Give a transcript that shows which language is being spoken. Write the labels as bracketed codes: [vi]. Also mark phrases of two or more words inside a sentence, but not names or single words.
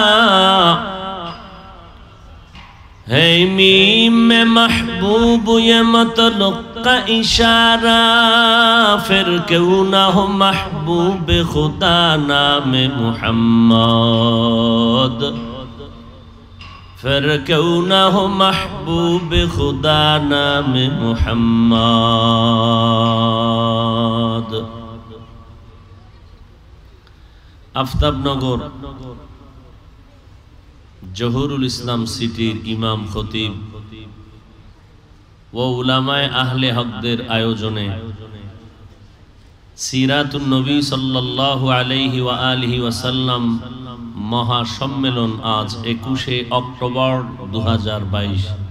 [ur] ہے میم میں محبوب یہ مطلق کا اشارہ پھر کیوں نہ ہو محبوب خدا نام محمد پھر کیوں نہ ہو محبوب خدا نام محمد. [bn] আফতাবনগর জহুরুল ইসলাম সিটির ইমাম খতিব ও উলামায়ে আহলে হকদের আয়োজনে সিরাতুন নবী [ar] صلى الله عليه و آله وسلم [bn] মহা সম্মেলন আজ 21শে অক্টোবর 2022।